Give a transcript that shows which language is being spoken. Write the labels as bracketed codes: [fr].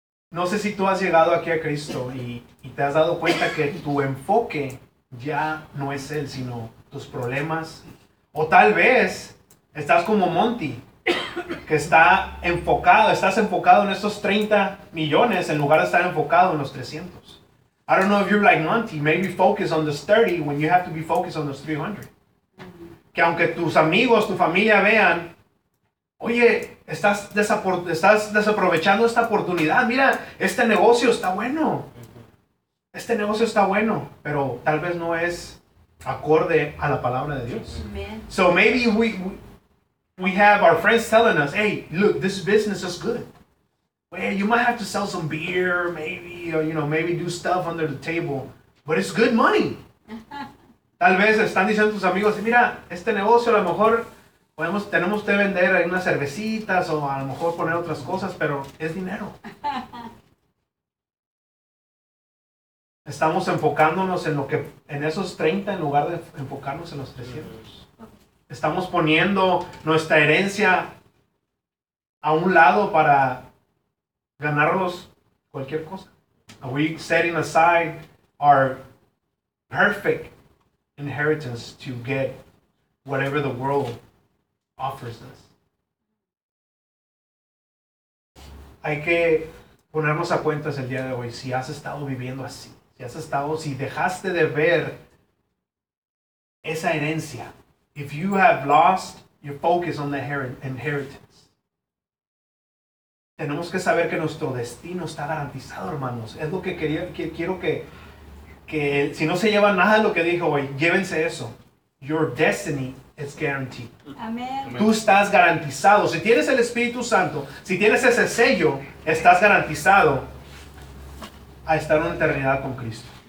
[es] No sé si tú has llegado aquí a Cristo y te has dado cuenta que tu enfoque ya no es Él, sino tus problemas. O tal vez estás como Monty, que estás enfocado en estos 30 millones en lugar de estar enfocado en los 300. [en] I don't know if you're like Monty, maybe focus on those 30 when you have to be focused on those 300. [es] Que aunque tus amigos, tu familia vean, oye, estás desaprovechando esta oportunidad. Mira, este negocio está bueno. Este negocio está bueno, pero tal vez no es acorde a la palabra de Dios. Amen. [en] So maybe we have our friends telling us, hey, look, this business is good. Well, you might have to sell some beer, maybe, or, you know, maybe do stuff under the table, but it's good money. [es] Tal vez están diciendo tus amigos, mira, este negocio a lo mejor... tenemos que vender unas cervecitas o a lo mejor poner otras cosas, pero es dinero. Estamos enfocándonos en esos 30 en lugar de enfocarnos en los 300. Estamos poniendo nuestra herencia a un lado para ganarlos cualquier cosa. [en] Are we setting aside our perfect inheritance to get whatever the world offers us. [es] Hay que ponernos a cuentas el día de hoy si has estado viviendo así, si dejaste de ver esa herencia. [en] If you have lost your focus on the inheritance. [es] Tenemos que saber que nuestro destino está garantizado, hermanos. Es lo que quería, quiero que si no se lleva nada de lo que dijo hoy, llévense eso. [en] Your destiny is guaranteed. [es] Amén. Tú estás garantizado. Si tienes el Espíritu Santo, si tienes ese sello, estás garantizado a estar una eternidad con Cristo.